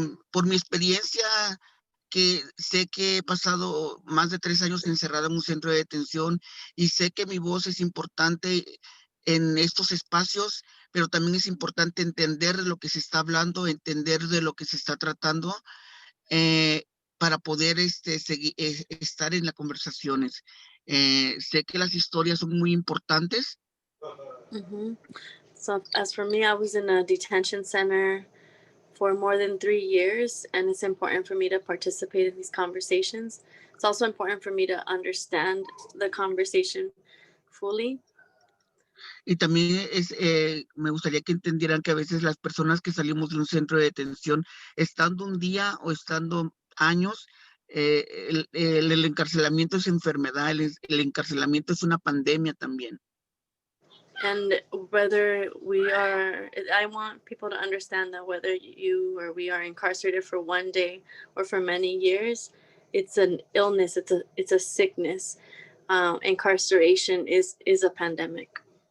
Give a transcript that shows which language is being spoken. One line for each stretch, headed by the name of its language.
Spanish: Por mi experiencia, que sé que he pasado más de 3 años encerrada en un centro de detención y sé que mi voz es importante en estos espacios, pero también es importante entender de lo que se está hablando, entender de lo que se está tratando para poder seguir, estar en las conversaciones. Sé que las historias son muy importantes. Mm-hmm.
English: So as for me, I was in a detention center for more than 3 years, and it's important for me to participate in these conversations. It's also important for me to understand the conversation fully.
Spanish: Y también me gustaría que entendieran que a veces las personas que salimos de un centro de detención, estando un día o estando años, el encarcelamiento es enfermedad, el encarcelamiento es una pandemia también.
English: And whether I want people to understand that whether you or we are incarcerated for one day or for many years, it's an illness, it's a sickness. Incarceration is a pandemic.